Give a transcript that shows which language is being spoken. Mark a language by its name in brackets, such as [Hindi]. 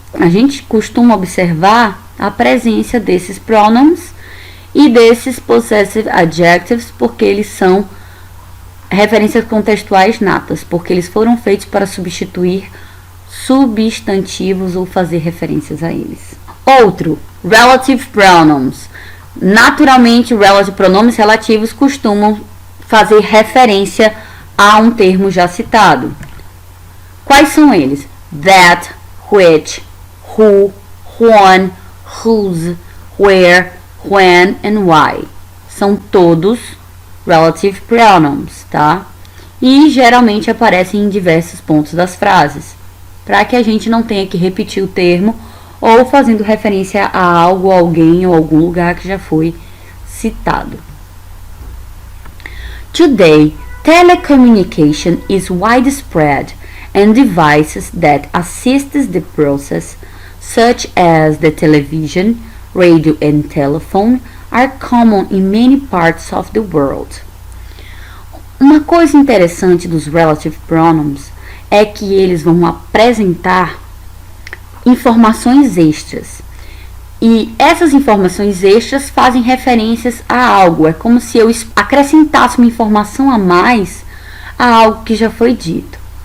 [Portuguese] A gente costuma observar a presença desses pronouns e desses possessive adjectives porque eles são referências contextuais natas, porque eles foram feitos para substituir substantivos ou fazer referências a eles. Outro, relative pronouns. Naturalmente, relative pronomes relativos costumam fazer referência a um termo já citado. Quais são eles? [English] That, which, who, when, whose, where, when and why. [Portuguese] São todos relative pronouns, tá? E geralmente aparecem em diversos pontos das frases. para que a gente não tenha que repetir o termo ou fazendo referência a algo, alguém ou algum lugar que já foi citado. [English] Today, telecommunication is widespread and devices that assist the process, such as the television, radio and telephone, are common in many parts of the world. [Portuguese] Uma coisa interessante dos relative pronouns é que eles vão apresentar informações extras. E essas informações extras fazem referências a algo. É como se eu acrescentasse uma informação a mais a algo que já foi dito.